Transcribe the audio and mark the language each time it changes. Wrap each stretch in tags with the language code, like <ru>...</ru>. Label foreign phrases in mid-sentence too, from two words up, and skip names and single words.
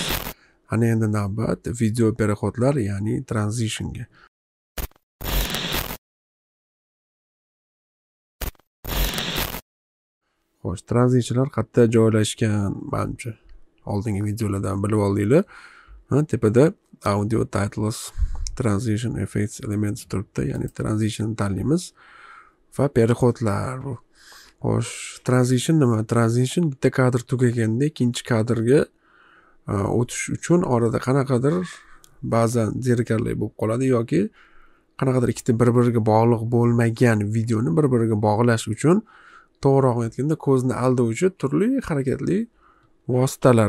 <uz>Ana endi navbat video perexodlar, ya'ni transitionga. Xo'sh, transitionlar qayerda joylashgan? Menimcha oldingi videolardan bilib oldinglar. Tepada</uz> <en>audio titles transition effects elements</en> <uz>turibdi, ya'ni transition tanlaymiz va perexodlar bu. Xo'sh, transition nima? Transition bitta kadr tugaganda ikkinchi kadrga o'tish uchun orada qanaqadir ba'zan zerikarli bo'lib qoladi yoki qanaqadir ikkita bir-biriga bog'liq bo'lmagan videoni bir-biriga bog'lash uchun, to'g'riroq aytganda ko'zni aldovchi turli harakatli vositalar.</uz>